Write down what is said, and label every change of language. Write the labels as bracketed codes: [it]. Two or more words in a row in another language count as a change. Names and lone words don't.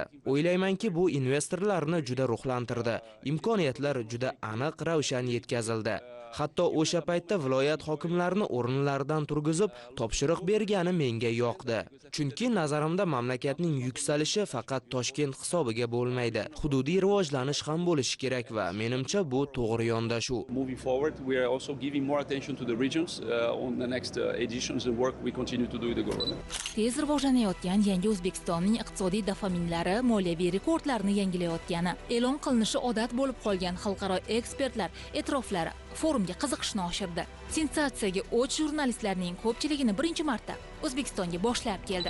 [uz] O'ylaymanki, bu investorlarni juda ruhlantirdi. Imkoniyatlar juda aniq ravshan yetkazildi. Hatto o'sha paytda viloyat hokimlarini o'rinlaridan turgizib topshiriq bergani menga yoqdi. Chunki nazarimda mamlakatning yuksalishi faqat Toshkent hisobiga bo'lmaydi. Hududiy rivojlanish ham bo'lishi kerak va menimcha bu to'g'ri yondashuv. [en] Moving forward, we are also giving more attention to the regions on the next editions and work we continue to do with the government. [uz] Tez rivojlanayotgan yangi O'zbekistonning iqtisodiy dofaminlari moliyaviy rekordlarni yangilayotgani e'lon qilinishi odat bo'lib qolgan xalqaro ekspertlar e'tiroflari forumga qiziqishni oshirdi. Sensatsiyaga o'ch jurnalistlarning ko'pchiligini birinchi marta O'zbekistonga boshlab keldi.